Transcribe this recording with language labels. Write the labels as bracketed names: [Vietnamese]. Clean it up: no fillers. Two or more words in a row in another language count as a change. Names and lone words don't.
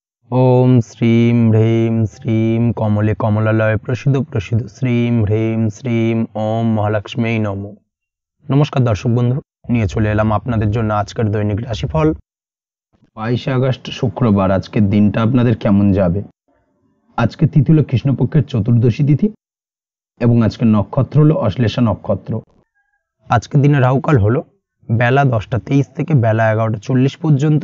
[Sanskrit] ओम श्रीं ह्रीं श्रीं कमले कमलालय प्रसिद्ध प्रसिद्ध श्रीं ह्रीं श्रीं ओम महालक्ष्मी नमो। [Bangla] নমস্কার দর্শক বন্ধু, নিয়ে চলে এলাম আপনাদের জন্য আজকের দৈনিক রাশিফল 22 আগস্ট শুক্রবার। আজকের দিনটা আপনাদের কেমন যাবে? আজকে তিথি হলো কৃষ্ণপক্ষের চতুর্দশী তিথি এবং আজকের নক্ষত্র হলো অশ্লেষা নক্ষত্র। আজকের দিনে রাহুকাল হলো বেলা 10টা 23 থেকে বেলা 11টা 40 পর্যন্ত।